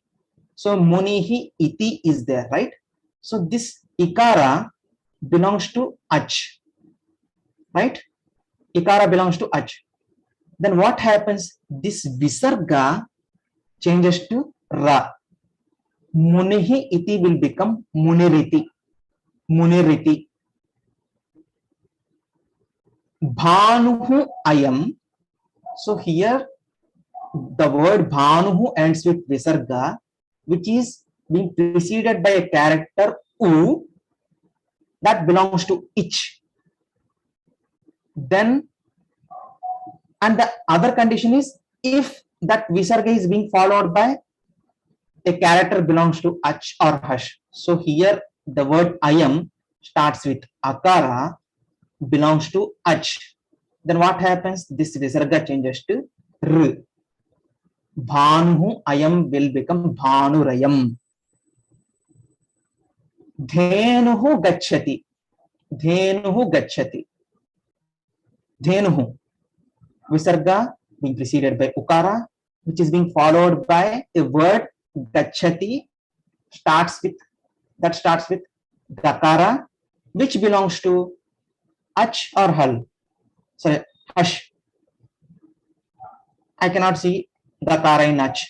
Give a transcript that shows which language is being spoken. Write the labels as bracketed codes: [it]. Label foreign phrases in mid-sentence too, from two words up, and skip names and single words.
[en] So [sa] Munihi iti [en] is there, right? So this Ikara belongs to ach, right? Ikara belongs to ach. Then what happens? This Visarga changes to Ra. [sa] Munihi iti [en] will become Muniriti. [sa] Muniriti. Bhanuhu ayam. [en] So here the word Bhanuhu ends with Visarga, which is being preceded by a character U that belongs to ich. Then, and the other condition is if that Visarga is being followed by a character belongs to ach or hush. So here the word ayam starts with akara, belongs to ach. Then what happens? This Visarga changes to r. [sa] Bhanuhu ayam [en] will become Bhanurayam. [sa] Dhenuhu gacchati. Dhenuhu gacchati. Dhenuhu. [en] Visarga being preceded by ukara, which is being followed by a word gacchati starts with Dakara, which belongs to Ach or Hal. Sorry, Hush. I cannot see Dakara in Ach.